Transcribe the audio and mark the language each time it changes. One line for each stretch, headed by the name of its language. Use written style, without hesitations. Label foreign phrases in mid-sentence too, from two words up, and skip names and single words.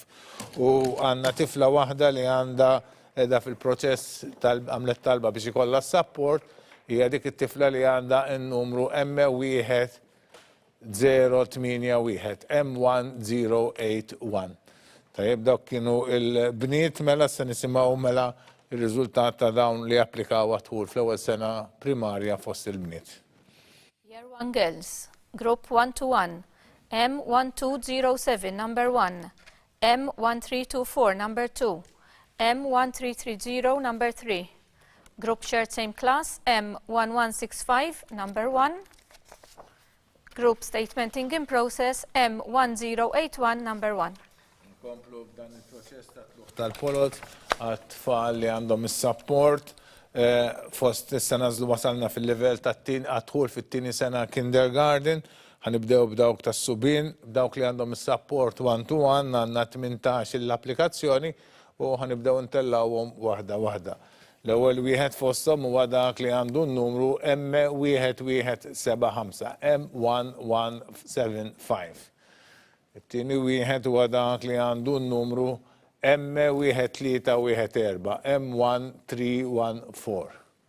Maltese: U għandna tifla waħda li għandha edha fil-proċess għamlet talba biex ikollha support hija dik it-tifla li għandha n-numru M1081, M1081. Tajjeb dawk kienu il-bniet mela se nisimgħu mela ir-riżultat ta' dawn li applikaw għadħul fl-ewwel sena primarja fost il-bniet.
English: Year 1 girls, group 1-to-1. M1207, number 1. M1324, number 2. M1330, number 3. Group shared same class, M1165, number 1. Group statementing in process, M1081, number 1.
Maltese: Nkomplu b'dan il-proċess tal-polot għat-tfal li għandhom is-support fost issa nażlu wasalna fil-livell għadħul fit-tieni sena kindergarten, ħanibdew b'dawk tas-subien, b'dawk li għandhom is-support 1-to-1 għandna 18 l-applikazzjoni u ħanibdew ntellawhom waħda waħda. L-ewwel wieħed fosthom huwa dak li għandu n-numru M1175, M1175. It-tieni wieħed huwa dak li għandu n-numru M1314, M1314.